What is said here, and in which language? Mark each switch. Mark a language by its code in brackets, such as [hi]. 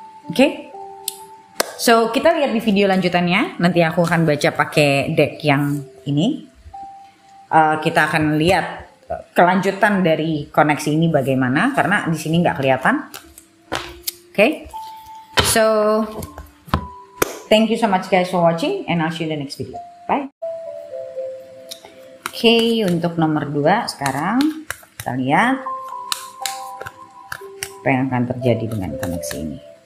[id] Oke? So, kita lihat di video lanjutannya. Nanti aku akan baca pakai deck yang ini. Kita akan lihat kelanjutan dari koneksi ini bagaimana, karena di sini nggak kelihatan. Oke? [en] So, thank you so much guys for watching, and I'll see you in the next video. Bye. [id] Oke, untuk nomor 2 sekarang kita lihat apa yang akan terjadi dengan koneksi ini.